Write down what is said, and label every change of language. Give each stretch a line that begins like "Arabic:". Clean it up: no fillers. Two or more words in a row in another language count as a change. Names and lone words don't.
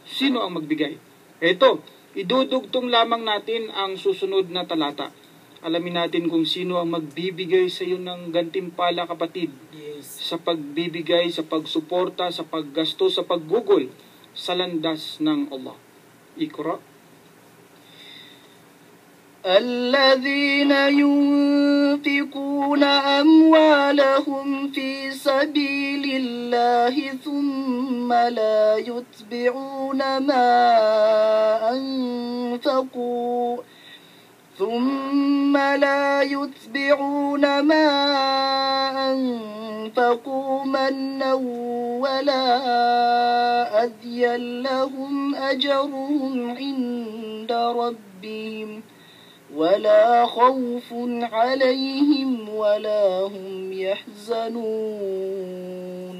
Filipino: Sino ang magbigay? Ito, idudugtong lamang natin ang susunod na talata. Alamin natin kung sino ang magbibigay sa iyo ng gantimpala, kapatid, sa pagbibigay, sa pagsuporta, sa paggasto, sa paggugol sa landas ng Allah. Iqra.
Arabic: الذين ينفقون أموالهم في سبيل الله ثم لا يتبعون ما أنفقوا منا ولا أذيا لهم أجرهم عند ربهم ولا خوف عليهم ولا هم يحزنون.